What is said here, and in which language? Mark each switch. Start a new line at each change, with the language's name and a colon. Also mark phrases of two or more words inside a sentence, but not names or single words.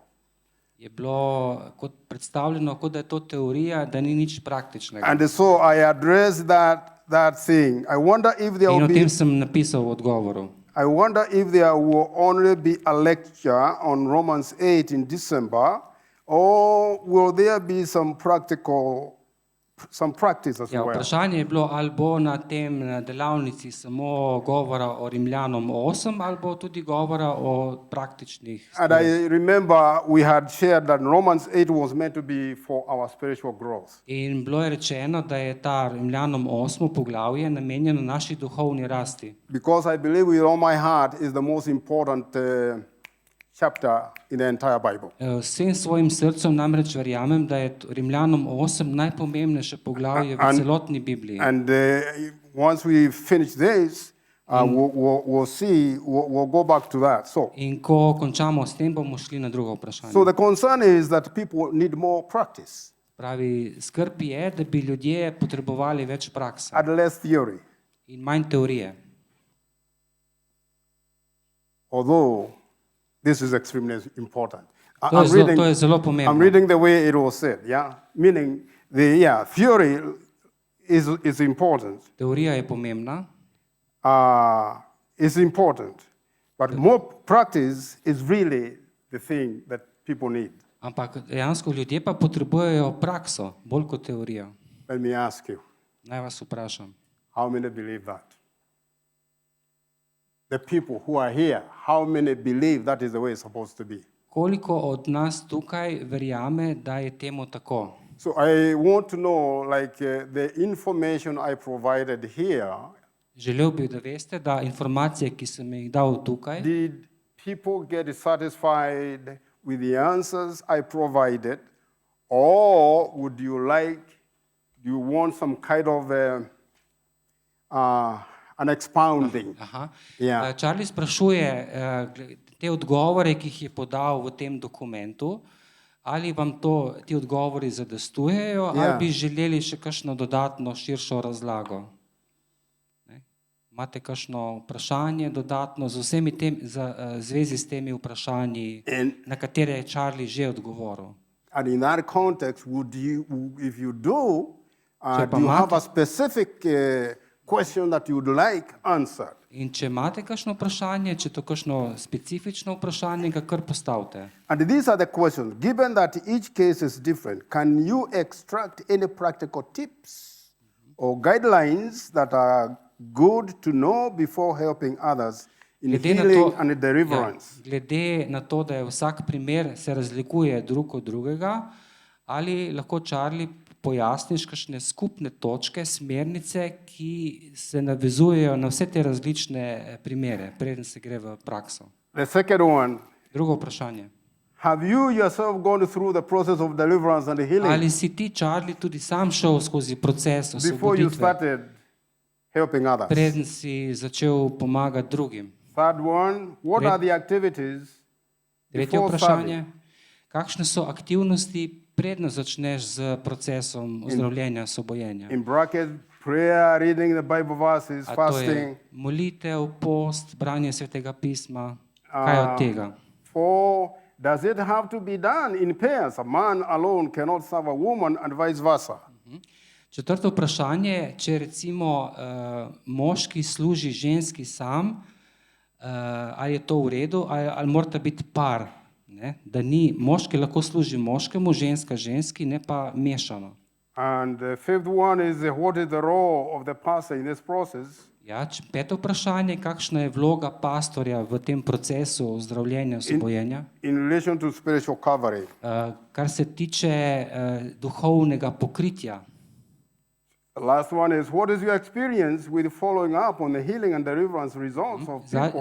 Slovenian: je bilo kot predstavljeno, kot da je to teorija, da ni nič praktičnega.
English: And so I addressed that thing. I wonder if there
Slovenian: In
English: will
Slovenian: o
English: be
Slovenian: tem sem napisal v odgovoru.
English: I wonder if there will only be a lecture on Romans 8 in December, or will there be some practice as
Slovenian: Ja,
English: well?
Slovenian: vprašanje je bilo, ali bo na tem na delavnici samo govora o Rimljanom 8, ali bo tudi govora o praktičnih
English: And
Slovenian: stvareh.
English: I remember we had shared that Romans 8 was meant to be for our spiritual growth.
Slovenian: In bilo je rečeno, da je ta Rimljanom 8 poglavje namenjeno naši duhovni rasti.
English: Because I believe with all my heart is the most important chapter in the entire Bible.
Slovenian: Vsem svojim srcem namreč verjamem, da je Rimljanom 8 najpomembnejše poglavje v celotni Bibliji.
English: And once we finish this, we'll go back to that.
Slovenian: In ko končamo s tem, bomo šli na drugo vprašanje.
English: So the concern is that people need more practice
Slovenian: Pravi, skrb je, da bi ljudje potrebovali več prakse
English: and less theory.
Slovenian: in manj teorije.
English: Although this is extremely important.
Slovenian: To je zelo pomembno.
English: I'm reading the way it was said, yeah? Meaning, theory is important.
Slovenian: Teorija je pomembna,
English: Is important. But more practice is really the thing that people need.
Slovenian: ampak dejansko ljudje pa potrebujejo prakso, bolj kot teorijo.
English: Let me ask you,
Slovenian: Naj vas vprašam.
English: how many believe that? The people who are here, how many believe that is the way it's supposed to be?
Slovenian: Koliko od nas tukaj verjame, da je temu tako?
English: So I want to know, the information I provided here,
Slovenian: Želel bi, da veste, da informacije, ki sem jih dal tukaj,
English: did people get satisfied with the answers I provided, or would you do you want some kind of an expounding? Aha.
Slovenian: Ja. Charlie sprašuje te odgovore, ki jih je podal v tem dokumentu, ali vam ti odgovori zadostujejo, Ja. ali bi želeli še kakšno dodatno širšo razlago. Ne? Imate kakšno vprašanje dodatno z vsemi zvezi s temi vprašanji, na katere je Charlie že odgovoril?
English: And in that context, if you do,
Slovenian: Če pa
English: do you have
Slovenian: imate-
English: a specific question that you would like answered?
Slovenian: In če imate kakšno vprašanje, če je to kakšno specifično vprašanje, ga kar postavite.
English: And these are the questions. Given that each case is different, can you extract any practical tips or guidelines that are good to know before helping others in healing and deliverance?
Slovenian: Glede na to, da je vsak primer se razlikuje drug od drugega, ali lahko Charlie pojasniš kakšne skupne točke, smernice, ki se navezujejo na vse te različne primere, preden se gre v prakso.
English: The second one,
Slovenian: Drugo vprašanje.
English: have you yourself gone through the process of deliverance and healing
Slovenian: Ali si ti, Charlie, tudi sam šel skozi proces
English: before you
Slovenian: osvoboditve,
English: started helping others?
Slovenian: preden si začel pomagati drugim?
English: Third one, what are the activities
Slovenian: Tretje
English: before
Slovenian: vprašanje.
English: serving?
Slovenian: Kakšne so aktivnosti, predno začneš z procesom ozdravljenja, osvobojenja?
English: In brackets, prayer, reading the Bible verses,
Slovenian: A to
English: fasting.
Slovenian: je molitev, post, branje svetega pisma, kaj od tega?
English: 4, does it have to be done in pairs? A man alone cannot serve a woman and vice versa.
Slovenian: Četrto vprašanje, če recimo moški služi ženski sam, ali je to v redu, ali morata biti par, ne? Da ni, moški lahko služi moškemu, ženska ženski, ne pa mešano.
English: And the fifth one is what is the role of the pastor in this process?
Slovenian: Ja, peto vprašanje, kakšna je vloga pastorja v tem procesu ozdravljenja, osvobojenja?
English: In relation to spiritual covering.
Slovenian: Kar se tiče duhovnega pokritja.
English: The last one is what is your experience with following up on the healing and deliverance results of people